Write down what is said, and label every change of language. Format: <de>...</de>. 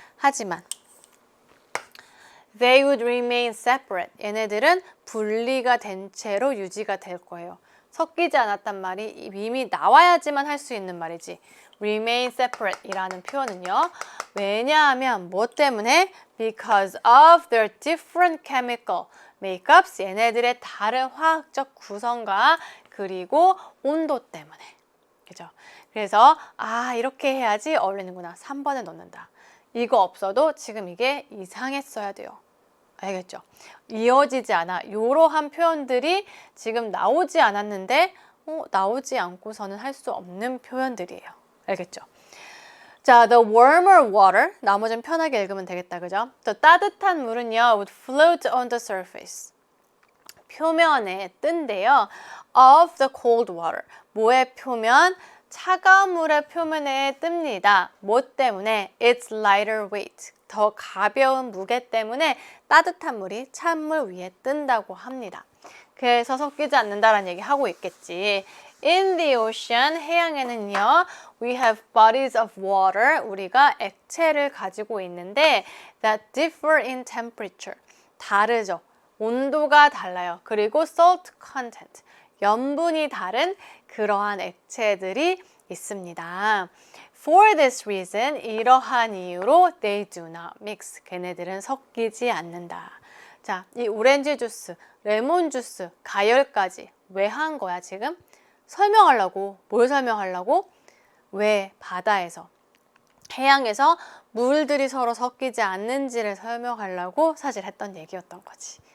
<ko>하지만</ko> <en>they would remain separate.</en> <ko>얘네들은 분리가 된 채로 유지가 될 거예요. 섞이지 않았단 말이 이미 나와야지만 할 수 있는 말이지.</ko> <en>remain separate</en> <ko>이라는 표현은요. 왜냐하면 뭐 때문에?</ko> <en>because of their different chemical makeups.</en> <ko>얘네들의 다른 화학적 구성과 그리고 온도 때문에. 그죠? 그래서 이렇게 해야지 어울리는구나. 3번에 넣는다. 이거 없어도 지금 이게 이상했어야 돼요. 알겠죠? 이어지지 않아. 이러한 표현들이 지금 나오지 않았는데 나오지 않고서는 할 수 없는 표현들이에요. 알겠죠? 자,</ko> <en>the warmer water.</en> <ko>나머지는 편하게 읽으면 되겠다. 그죠? 더 따뜻한 물은요</ko> <en>would float on the surface.</en> <ko>표면에 뜬대요.</ko> <en>of the cold water.</en> <ko>뭐의 표면? 차가운 물의 표면에 뜹니다. 뭐 때문에?</ko> <en>It's lighter weight.</en> <ko>더 가벼운 무게 때문에 따뜻한 물이 찬물 위에 뜬다고 합니다. 그래서 섞이지 않는다라는 얘기 하고 있겠지.</ko> <en>In the ocean,</en> <ko>해양에는요,</ko> <en>we have bodies of water.</en> <ko>우리가 액체를 가지고 있는데</ko> <en>that differ in temperature.</en> <ko>다르죠. 온도가 달라요. 그리고</ko> <en>salt content.</en> <ko>염분이 다른 그러한 액체들이 있습니다.</ko> <en>For this reason,</en> <ko>이러한 이유로</ko> <en>they do not mix.</en> <ko>걔네들은 섞이지 않는다. 자, 이 오렌지 주스, 레몬 주스, 가열까지 왜 한 거야 지금? 설명하려고. 뭘 설명하려고? 왜 바다에서, 해양에서 물들이 서로 섞이지 않는지를 설명하려고 사실 했던 얘기였던 거지.</ko>